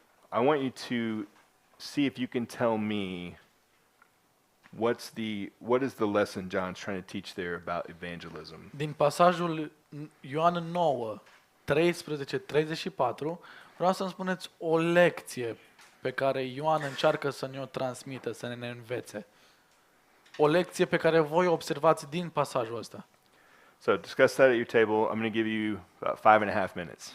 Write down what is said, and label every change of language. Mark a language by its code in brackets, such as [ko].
[en] I want you to see if you can tell me what is the lesson John's trying to teach there about evangelism. [ro] Din pasajul Ioan 9, 13, 34, vreau să-mi spuneți o lecție pe care Ioan încearcă să ne-o transmită, să ne învețe. O lecție pe care voi o observați din pasajul ăsta. [en] So discuss that at your table. I'm going to give you about 5.5 minutes.